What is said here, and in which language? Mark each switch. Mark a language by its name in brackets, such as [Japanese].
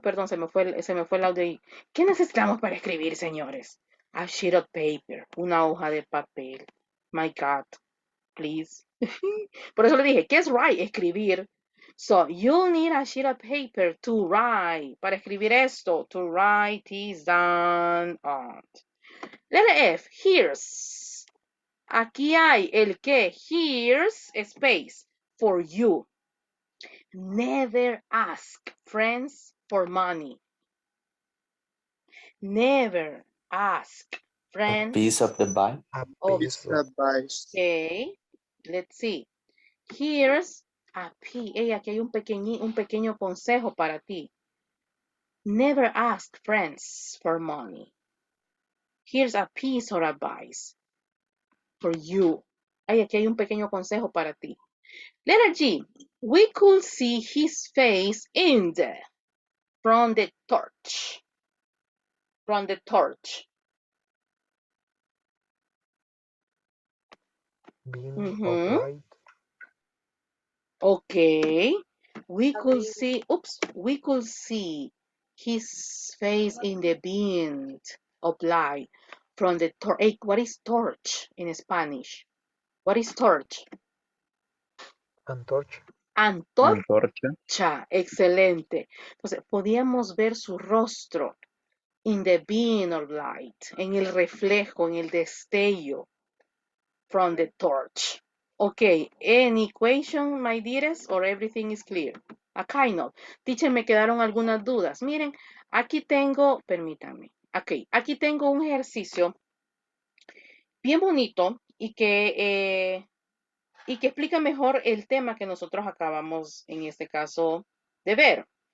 [Spanish] Perdón, se me fue el audio ahí. ¿Qué necesitamos para escribir, señores? [English] A sheet of paper, [Spanish] una hoja de papel. [English] My God, please. [Spanish] Por eso le dije, ¿qué es write? Escribir. [English] So, you need a sheet of paper to write. [Spanish] Para escribir esto, [English] to write this down on. Letter F, here's. [Spanish] Aquí hay el que, [English] here's space, for you. Never ask friends for money. Never ask friends. Piece of the bike. A Oh, piece of Advice. okay, let's see. Here's a P. [Spanish] Hey, aquí hay un pequeño consejo para ti. [English] Never ask friends for money. Here's a piece of advice for you. [Spanish] Hey, aquí hay un pequeño consejo para ti. [English] Letter G. We could see his face from the torch. From the torch. beam of light. Okay. We could see his face in the beam of light from the torch. Hey, what is torch in Spanish? What is torch? [Spanish] Antorcha. Antorcha. Antorcha. Excelente. Entonces, podíamos ver su rostro [English] in the beam of light, [Spanish] en el reflejo, en el destello [English] from the torch. Okay, any question, my dearest, or everything is clear? [Spanish] Acá no. Teacher, me quedaron algunas dudas. Miren, aquí tengo, permítanme. Ok, aquí tengo un ejercicio bien bonito y que explica mejor el tema que nosotros acabamos, en este caso, de ver.